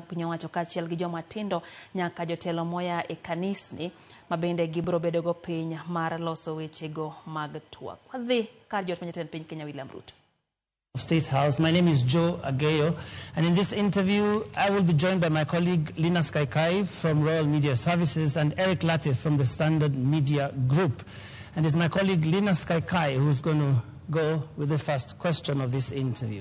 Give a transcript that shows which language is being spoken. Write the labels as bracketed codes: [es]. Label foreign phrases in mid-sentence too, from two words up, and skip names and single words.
[luo] piny owacho kaachiel gi joma tindo nyaka jotelo moya e kanisni mabende gibiro bedogo piny mar loso wechego mag twak. Wadhi kar jot manyatend piny Kenya William Ruto. State House. [en] My name is Joe Ageyo, and in this interview I will be joined by my colleague Linus Kaikai from Royal Media Services and Eric Latif from the Standard Media Group. And it's my colleague Linus Kaikai who's going to go with the first question of this interview.